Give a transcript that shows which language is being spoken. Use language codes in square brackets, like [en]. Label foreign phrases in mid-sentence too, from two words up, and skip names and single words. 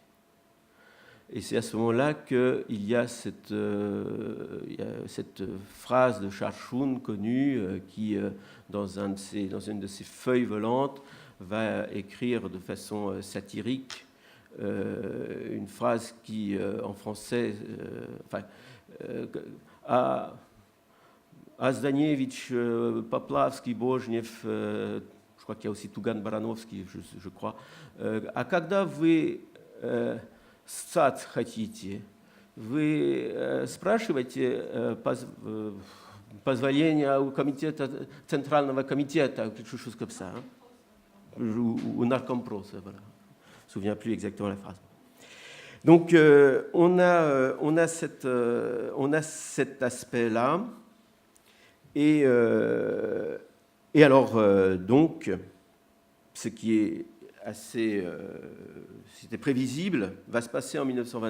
[fr] Et c'est à ce moment-là qu'il y a cette phrase de Charles Schroon connue qui, dans une de ses feuilles volantes, va écrire de façon satirique une phrase qui, en français, à Zdanievitch, Poplavski, Bojnev, je crois qu'il y a aussi Tugan Baranovski, je crois. [ru] А когда вы ссать хотите, вы спрашиваете позволение у комитета, Центрального комитета, [fr] quelque chose comme ça, ou Narcomprosa, voilà. Je ne me souviens plus exactement la phrase. Donc on a cet aspect-là. Et alors, donc, ce qui est assez, c'était prévisible, va se passer en 1926.